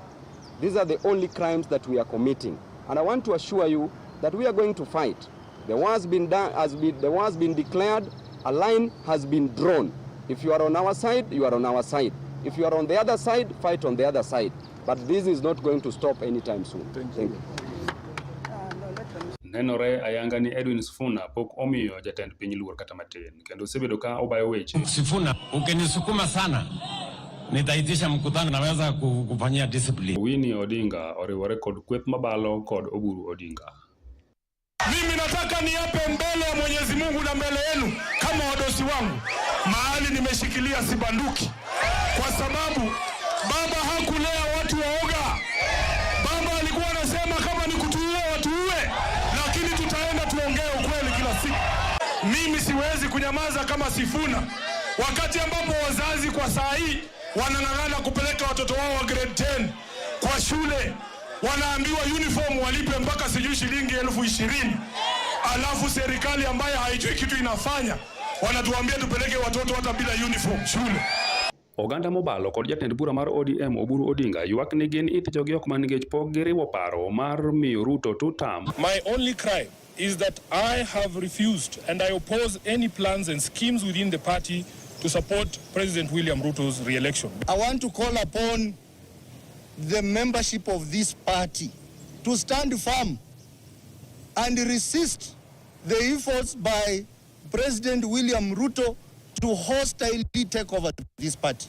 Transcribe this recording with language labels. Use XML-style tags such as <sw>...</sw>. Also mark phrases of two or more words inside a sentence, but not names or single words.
<en>These are the only crimes that we are committing. And I want to assure you that we are going to fight. The war has been done, the war has been declared, a line has been drawn. If you are on our side, you are on our side. If you are on the other side, fight on the other side. But this is not going to stop anytime soon. Thank you.</en> <luo>Nenore ayanga ni Edwin Sifuna pok omiyo jatend piny luor kata matin, kendo osebedo ka obayo weche.</luo> <sw>Sifuna, ukinisukuma sana nitaitisha mkutano, naweza kufanyia discipline.</sw> <luo>Winnie Odinga oriwore kod kweth mabalo kod Oburu Odinga.</luo> <sw>Mimi nataka niape mbele ya Mwenyezi Mungu na mbele yenu kama wadosi wangu, mahali nimeshikilia sibanduki, kwa sababu baba hakulea watu waoga. Baba alikuwa anasema kama ni kutuua watuue, lakini tutaenda tuongee ukweli kila siku. Mimi siwezi kunyamaza kama Sifuna, wakati ambapo wazazi kwa saa hii wanang'ang'ana kupeleka watoto wao wa grade 10 kwa shule, wanaambiwa uniform walipe mpaka sijui shilingi 20,000, alafu serikali ambaye haijui kitu inafanya wanatuambia tupeleke watoto hata bila uniform shule.</sw> <luo>Oganda mobalo kod jatend bura mar ODM Oburu Odinga ywak ni gin it jogi ok man nikech pok giriwo paro mar miyo Ruto 2 term.</luo> <en>My only crime is that I have refused and I oppose any plans and schemes within the party to support President William Ruto's re-election. I want to call upon the membership of this party to stand firm and resist the efforts by President William Ruto to hostilely take over this party.</en>